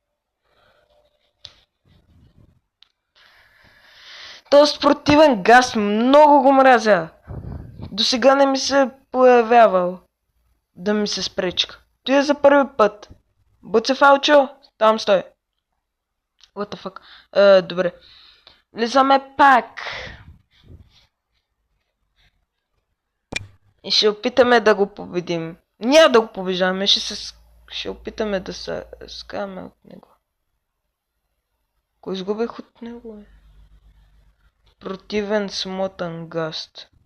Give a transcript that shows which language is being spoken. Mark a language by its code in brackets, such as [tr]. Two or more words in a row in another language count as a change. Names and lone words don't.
[bg] Този противен газ много го мразя. До сега не ми се появявал да ми се спречка. Той е за първи път. Буцефалчо, там стой. [en] What the fuck? [bg] Добре. Влизаме пак. И ще опитаме да го победим. Няма да го побеждаме, ще опитаме да се скаме от него. Кой изгубих от него, Противен смотан гаст.